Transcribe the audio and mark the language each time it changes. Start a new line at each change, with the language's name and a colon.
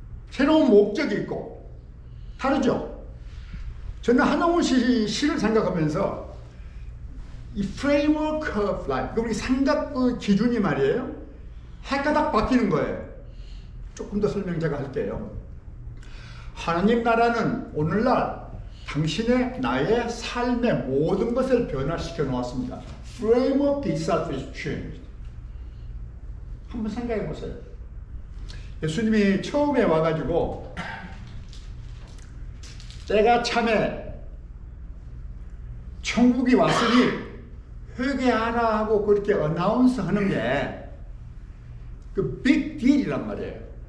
Korean: 새로운 목적이 있고 다르죠. 저는 한홍운 씨 시를 생각하면서 이
English: framework of life,
Korean: 우리 생각 그 기준이 말이에요, 해가닥 바뀌는 거예요. 조금 더 설명 제가 할게요. 하나님 나라는 오늘날 당신의 나의 삶의 모든 것을 변화시켜 놓았습니다.
English: Framework itself is changed.
Korean: 한번 생각해 보세요. 예수님이 처음에 와가지고 때가 참에 천국이 왔으니 회개하라 하고 그렇게 어나운스 하는 게 그 빅 딜이란 말이에요.